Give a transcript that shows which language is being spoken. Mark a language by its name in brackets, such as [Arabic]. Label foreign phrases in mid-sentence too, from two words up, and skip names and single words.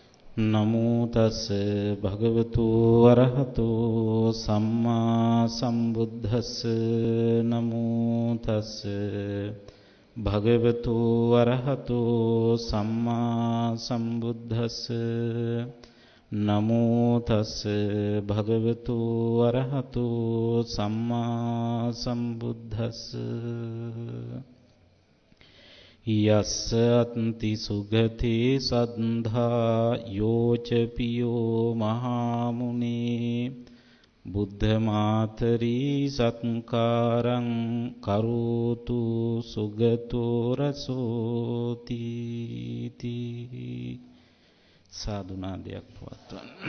[Pali] නමෝ තස් භගවතු අරහතෝ සම්මා සම්බුද්දස්ස නමෝ තස් භගවතු අරහතෝ සම්මා සම්බුද්දස්ස නමෝ තස් භගවතු අරහතෝ සම්මා සම්බුද්දස්ස යස්ස අත්ති සුගති සද්ධා යෝච පියෝ මහා මුනේ බුද්ධ මාතරී සත්කාරං කරෝතු සුගතෝ රසෝති [Sinhala] සාදුනාදයක් පවත්වන්න.